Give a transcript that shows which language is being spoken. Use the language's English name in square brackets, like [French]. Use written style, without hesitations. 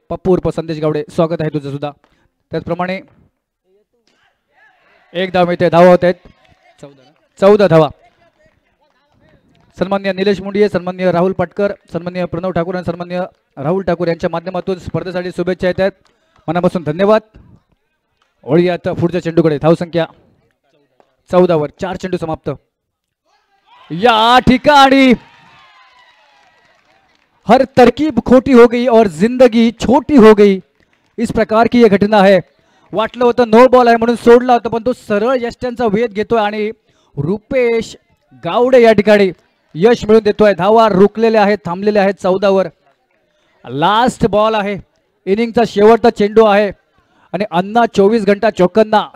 [Marathi] पप्पू उर्फ संदेश गावडे, स्वागत आहे तुझं सुद्धा. त्याचप्रमाणे एक धाव मिळते, धावा होत आहेत 14 धावा. सन्माननीय निलेश मुंडिये, सन्माननीय राहुल पाटकर, सन्माननीय प्रणव ठाकूर आणि सन्माननीय राहुल ठाकूर यांच्या माध्यमातून स्पर्धेसाठी शुभेच्छा येत आहेत. मनापासून धन्यवाद. ओळीयात पुढच्या चेंडूकडे, धावसंख्या 14वर. 4 चेंडू समाप्त. या ठिकाणी [Hindi] हर तरकीब खोटी हो गई और जिंदगी छोटी हो गई, इस प्रकार की यह घटना है. [Marathi] वाटलं होतं नो बॉल आहे म्हणून सोडला होता, पण तो सरळ यष्ट्यांचा वेध घेतोय आणि रुपेश गावडे या ठिकाणी यश मिळवून देतोय. धावा रुकलेल्या आहेत, थांबलेल्या आहेत 14वर. लास्ट बॉल आहे, इनिंगचा शेवटचा चेंडू आहे आणि अन्ना 24 घंटा चौकन्ना.